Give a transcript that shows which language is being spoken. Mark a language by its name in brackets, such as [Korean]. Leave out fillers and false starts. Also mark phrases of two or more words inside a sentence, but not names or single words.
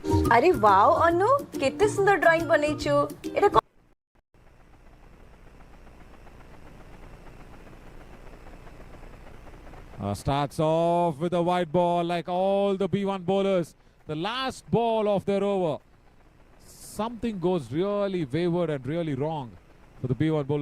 [Odia] ଅରେ ୱାଓ ଅନୁ କେତେ ସୁନ୍ଦର ଡ୍ରଇଂ ବନେଛୁ ଏଟା [English] Starts off with a wide ball like all the B1 bowlers. The last ball of their over. Something goes really wayward and really wrong for the B1 bowlers.